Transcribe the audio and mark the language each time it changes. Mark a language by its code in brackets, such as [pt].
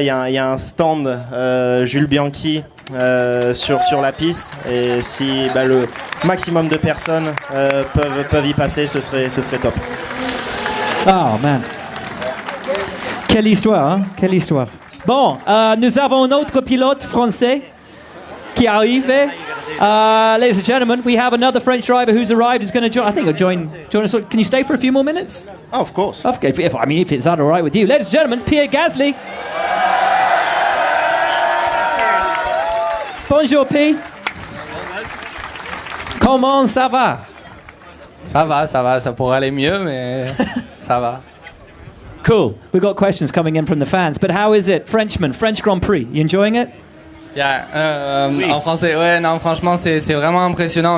[fr] Il y a un stand Jules Bianchi sur la piste et si le maximum de personnes peuvent y passer, ce serait top. [en] Oh man, [fr] quelle histoire, hein? Quelle histoire. Bon, nous avons un autre pilote français qui arrive. [en] Ladies and gentlemen, we have another French driver who's arrived. He's going to join. I think he'll join us. Can you stay for a few more minutes? Oh, of course. Okay, if it's all right with you. Ladies and gentlemen, Pierre Gasly. [fr] Bonjour, P. Comment ça va? Ça va, ça pourrait aller mieux, mais ça va. [en] Cool. We've got questions coming in from the fans. But how is it, French Grand Prix? You enjoying it? [fr] Yeah, en français, ouais, non, franchement, c'est vraiment impressionnant.